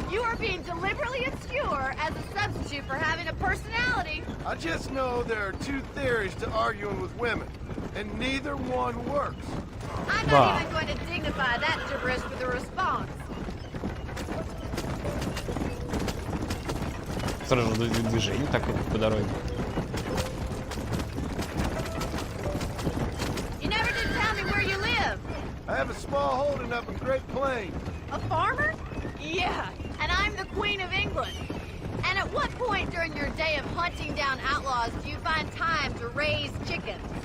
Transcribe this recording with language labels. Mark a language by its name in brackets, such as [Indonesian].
[English] You are being deliberately obscure as a substitute for having a personality. I just know there are two theories to arguing with women, and neither one works. I'm not even going to dignify that gibberish with a response. [Russian] Сразу движение такое по дороге. [English] You never did tell me where you live. I have a small holding up in Great Plains. A farmer? Yeah, and I'm the Queen of England. And at what point during your day of hunting down outlaws do you find time to raise chickens?